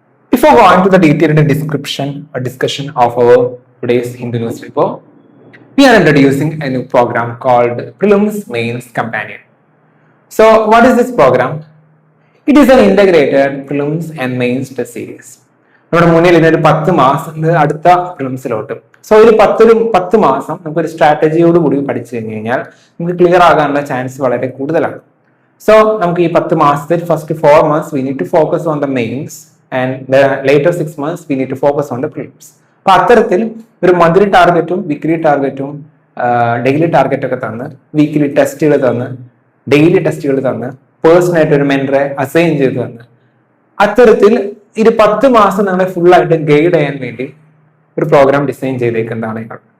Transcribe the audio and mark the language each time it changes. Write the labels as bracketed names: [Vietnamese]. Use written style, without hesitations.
[English] Before going to the detailed description or discussion of our today's Hindu newspaper, we are introducing a new program called Prelims Mains Companion. So what is this program? It is an integrated Prelims and Mains test series. [Malayalam] നമ്മുടെ മുന്നിൽ ഇതിനൊരു 10 മാസം അടുത്ത പ്രിലിംസിലോട്ട് so ഒരു 10 മാസം നമുക്ക് ഒരു സ്ട്രാറ്റജിയോട് കൂടി പഠിച്ചു കഴിഞ്ഞാൽ നമുക്ക് ക്ലിയർ ആകാനുള്ള ചാൻസ് വളരെ കൂടുതലാണ്. സോ നമുക്ക് ഈ 10 മാസത്തിൽ [English] First 4 months we need to focus on the mains and the later 6 months we need to focus on the prelims. [Malayalam] അപ്പൊ അത്തരത്തിൽ ഒരു മന്ത്ലി ടാർഗറ്റും വീക്ക്ലി ടാർഗറ്റും ഡെയിലി ടാർഗറ്റ് ഒക്കെ തന്ന് വീക്ക്ലി ടെസ്റ്റുകൾ തന്ന് ഡെയിലി ടെസ്റ്റുകൾ തന്ന് പേഴ്സണായിട്ട് ഒരു മെന്ററെ അസൈൻ ചെയ്ത് തന്ന് അത്തരത്തിൽ ഇത് 10 മാസം നിങ്ങളെ ഫുൾ ആയിട്ട് ഗൈഡ് ചെയ്യാൻ വേണ്ടി ഒരു പ്രോഗ്രാം ഡിസൈൻ ചെയ്തേക്കുന്നതാണ് ഞങ്ങൾ.